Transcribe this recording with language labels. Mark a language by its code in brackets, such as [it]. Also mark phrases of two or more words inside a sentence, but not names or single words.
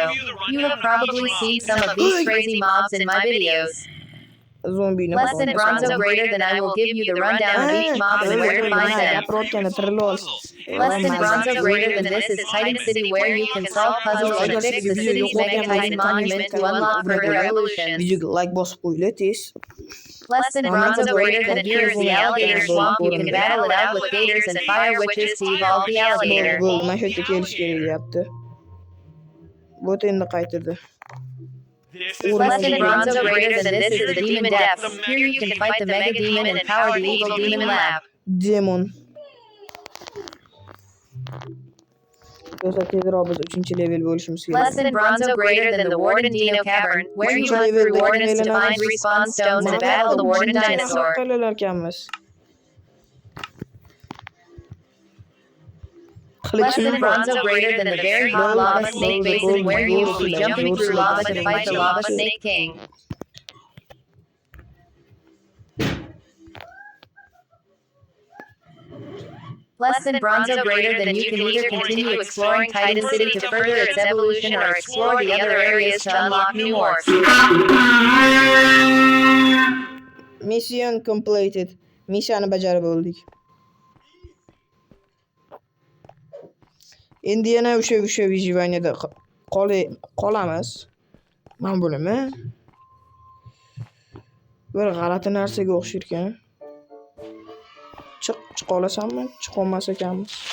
[en] You have probably seen some of these crazy mobs in my videos. Zombie Less than Bronzo greater than I will give you the rundown of each mob and where to find them. Less than Bronzo greater than this is Titan City where you can solve puzzles and fix the city's Mega Titan monument to unlock further evolutions. [uz] Videoga like bosib qo'yinglar tez. [en] Less than Bronzo greater than here is the alligator swamp. You can battle it out with gators and fire witches to evolve the alligator. [uz] Mana shu yerga kelish kerak deyapti. Bo't endi qaytirdi. [en] Less than Bronzo greater than this is the Demon Depths. Here you can fight the Mega Demon and power the evil Demon Lab. Demon. [uz] Do'stlar, tezroq biz 3-level bo'lishimiz kerak. [en] Less than Bronzo greater than the Warden Dino Cavern, where you hunt through Wardens to find respawn stones and battle the Warden Dinosaur. Less than Bronzo greater than the very hot lava snake basin where you will be jumping through lava to fight the Lava Snake King. Less than Bronzo greater than you can either continue exploring Titan City to further its evolution or explore the other areas to unlock new morphs. Mission completed. [uz] Missiyani bajarib oldik. Endi yana o'sha vijivaniyada qolamiz. Mana bunimi? Bir g'alati narsaga o'xshar ekan. Chiqa olasanmi? Chiqa olmas ekanmiz.